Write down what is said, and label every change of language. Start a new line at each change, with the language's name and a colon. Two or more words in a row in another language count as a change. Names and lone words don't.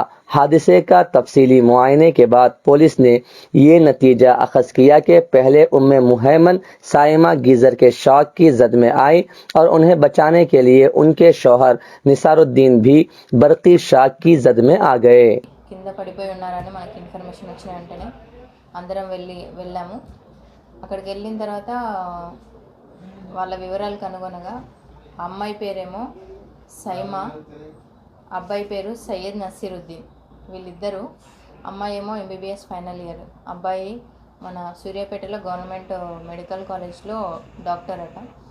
Urdu: حادثے کا تفصیلی معائنے کے بعد پولیس نے یہ نتیجہ اخذ کیا کہ پہلے مہیمن سائمہ گیزر کے شاک کی زد میں آئی اور انہیں بچانے کے لیے ان کے شوہر نثار الدین بھی برقی شاک کی زد میں آ گئے۔
Telugu: కింద పడిపోయి ఉన్నారని మనకి ఇన్ఫర్మేషన్ వచ్చిన వెంటనే అందరం వెళ్ళాము. అక్కడికి వెళ్ళిన తర్వాత వాళ్ళ వివరాలకు అనుగుణంగా అమ్మాయి పేరేమో సైమా, అబ్బాయి పేరు సయ్యద్ నసీరుద్దీన్. వీళ్ళిద్దరూ, అమ్మాయి ఏమో
English: MBBS final year,
Telugu: అబ్బాయి మన సూర్యాపేటలో
English: government medical college
Telugu: డాక్టర్ అట.